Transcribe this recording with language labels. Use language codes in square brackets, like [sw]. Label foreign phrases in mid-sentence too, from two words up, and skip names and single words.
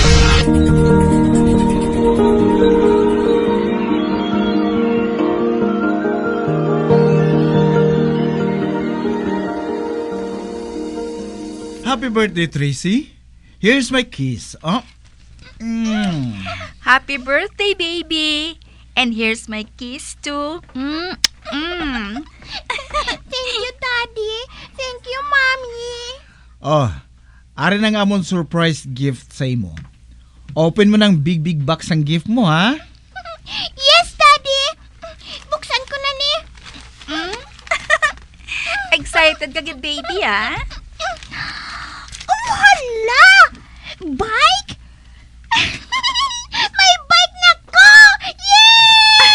[en] Happy birthday, Tracy. Here's my kiss. Oh. Happy birthday, baby! And here's my kiss too. Thank you, Daddy. Thank you, Mommy. [hil] Oh, ari na nga amon surprise gift sa imo. [tl] Open mo ng [en] big box [tl] ang gift mo, ha? [en] Yes, Daddy. [hil] Buksan ko na ni. Excited ka, [en] good baby, [hil] ah? Oh, hala! Bike? May bike na ko! Yay!